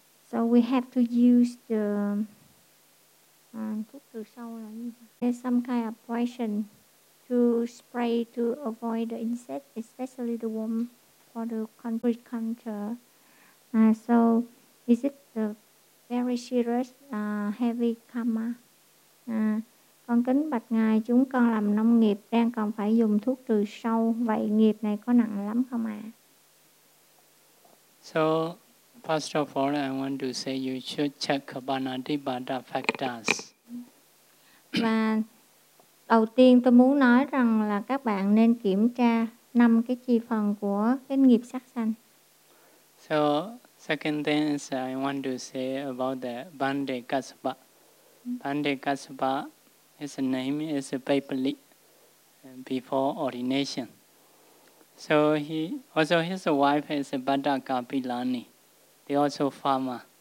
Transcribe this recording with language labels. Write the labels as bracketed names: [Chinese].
[English] So we have to use the. [Vietnamese] Thuốc từ sâu là gì? [English] There's some kind of poison. To spray to avoid the insect, especially the worm for the concrete culture. So is it a very serious heavy karma? [Vietnamese] Con kính bạch ngài, chúng con làm nông nghiệp đang còn phải dùng thuốc trừ sâu, vậy nghiệp này có nặng lắm không ạ? [English] So first of all I want to say you should check Panatipata factors. [Vietnamese] Đầu tiên tôi muốn nói rằng là các bạn nên kiểm tra 5 cái chi phần của cái nghiệp sát sanh. [English] So, second thing is I want to say about the Bandekasapa. Bandekasapa, his name is Paipali, before ordination. So, he also his wife is Bataka Pilani, they also farmer.